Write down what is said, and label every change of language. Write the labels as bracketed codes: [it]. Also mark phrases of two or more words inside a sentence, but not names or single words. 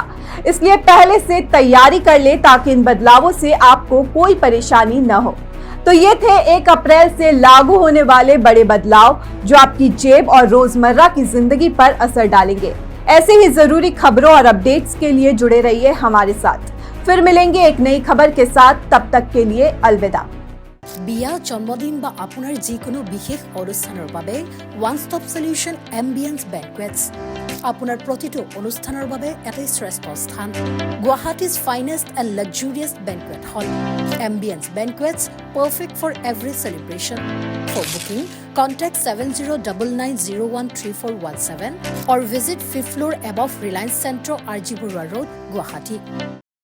[hi] इसलिए पहले से तैयारी कर ले ताकि इन बदलावों से आपको कोई परेशानी न हो। तो ये थे 1 अप्रैल से लागू होने वाले बड़े बदलाव जो आपकी जेब और रोजमर्रा की जिंदगी पर असर डालेंगे। ऐसे ही जरूरी खबरों और अपडेट्स के लिए जुड़े रहिए हमारे साथ। फिर मिलेंगे एक नई खबर के साथ, तब तक के लिए अलविदा। [as] বিয়া জন্মদিন বা আপোনাৰ যিকোনো বিশেষ অনুষ্ঠানৰ বাবে [en] One stop solution Ambience Banquets [as] আপোনাৰ প্ৰতিটো অনুষ্ঠানৰ বাবে এটাই শ্ৰেষ্ঠ স্থান [en] Guwahati's finest and luxurious banquet hall Ambience Banquets perfect for every celebration for booking contact 7099013417 or visit 5th floor above Reliance Centro RG Burwa Road Guwahati